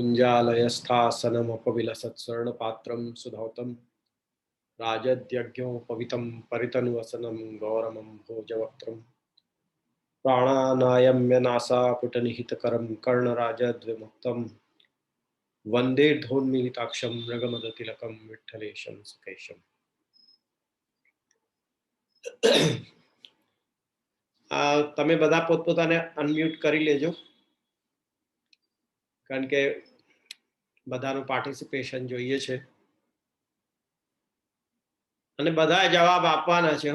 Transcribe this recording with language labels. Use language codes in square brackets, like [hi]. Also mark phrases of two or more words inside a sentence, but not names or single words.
[sa] कुञ्जालयस्थासनमपविलसत्स्वर्णपात्रं सुधौतं राजद्यज्ञोपवीतं परितनुवसनं गौरमं भोजवक्त्रं प्राणानायम्य नासापुटनिहितकरं कर्णराजद्विमुक्तं वंदे ढोन्मीलिताक्षं मृगमदतिलकं विठ्ठलेशं सुकेशं। [gu] તમે બધા પોતપોતાને અનમ્યુટ કરી લેજો કારણ કે બધાનું પાર્ટિસિપેશન જોઈએ છે અને બધા જવાબ આપવાના છે.